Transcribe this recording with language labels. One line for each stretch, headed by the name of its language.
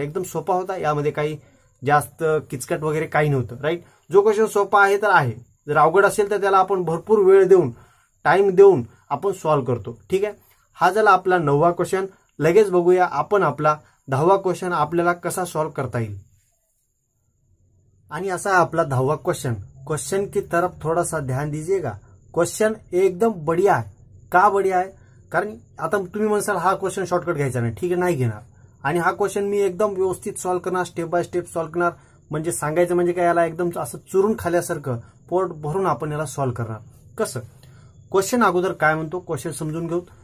Marathi: एकदम सोपा होता, यामध्ये काही जास्त किचकट वगैरे काही नव्हतं. राईट. जो क्वेश्चन सोपा आहे तर आहे, जर अवघड असेल तर त्याला आपण भरपूर वेळ देऊन, टाइम देऊन आपण सॉल्व्ह करतो. ठीक आहे. हा झाला आपला 9वा क्वेश्चन. लगेच बघूया आपण आपला 10वा क्वेश्चन आपल्याला कसा सॉल्व्ह करता येईल. आणि असा आपला
Hindi: 10वां क्वेश्चन की तरफ थोड़ा सा ध्यान दीजिएगा। क्वेश्चन एकदम बढ़िया है।
Marathi: का बढ़िया आहे? कारण आता तुम्ही म्हणसाल हा क्वेश्चन शॉर्टकट घ्यायचा नाही, ठीक आहे, नाही घेणार। आणि हा क्वेश्चन मी एकदम व्यवस्थित सॉल्व्ह करणार, स्टेप बाय स्टेप सॉल्व्ह करणार, म्हणजे सांगायचं म्हणजे काय, याला एकदम असं चुरून खाल्यासारखं पोट भरून आपण याला सॉल्व्ह करणार। कसं? क्वेश्चन अगोदर काय म्हणतो क्वेश्चन समजून घेऊ।